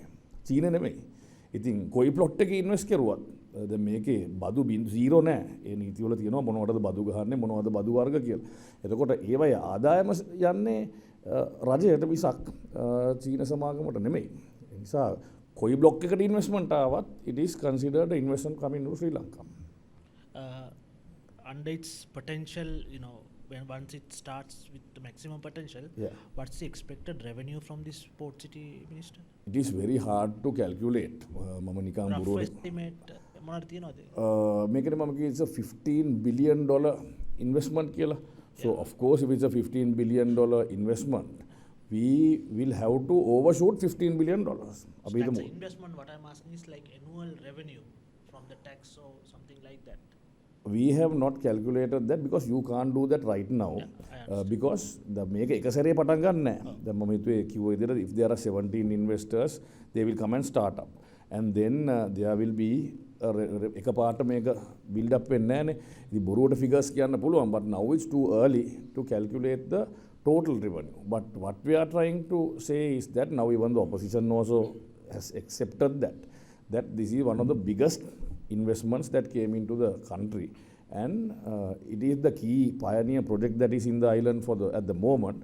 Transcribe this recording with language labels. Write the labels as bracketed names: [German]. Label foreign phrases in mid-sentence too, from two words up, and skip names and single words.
[Sinhala] චීනේ නෙමෙයි. ඉතින් කොයි ප්ලොට් එකේ ඉන්වෙස්ට් කරුවත් දැන් මේකේ බදු zero නෑ. ඒ නීති වල තියෙනවා මොනවටද බදු ගහන්නේ මොනවද බදු වර්ග කියලා. එතකොට ඒවයි ආදායම යන්නේ රජයට මිසක් චීන සමාගමට නෙමෙයි. ඒ නිසා කොයි බ්ලොක් එකට ඉන්වෙස්ට්මන්ට් ආවත් [English] it is considered an investment coming to Sri Lanka. Under its potential, once it starts with the maximum potential, Yeah. what's the expected revenue from this Port City, Minister? It is very hard to calculate. [Sinhala] මම නිකන් [English] Rough [Sinhala] බුරුවනේ estimate මොනවද තියෙනවද? මේකට මම කිව්වේ [English] it's a $15 billion investment කියලා. So of course if it's a $15 billion investment, we will have to overshoot $15 billion. So [Sinhala] අපි [English] that's [Sinhala] හිතමු [English] the investment. What I'm asking is like annual revenue from the tax or something like that. we have not calculated that because you can't do that right now. Yeah, I understand. [Sinhala] Because මේක එක සැරේ පටන් ගන්න නැහැ. දැන් මම හිතුවේ කිව්ව විදිහට [English] if there are 17 investors, they will come and start up. And then there will be [Sinhala] එකපාරට මේක [English] build up [Sinhala] වෙන්නේ නැහනේ. ඉතින් බොරුවට figures කියන්න පුළුවන්, [English] but now it's too early to calculate the total revenue. But what we are trying to say is that now even the opposition also has accepted that this is one of the biggest investments that came into the country, and it is the key pioneer project that is in the island at the moment.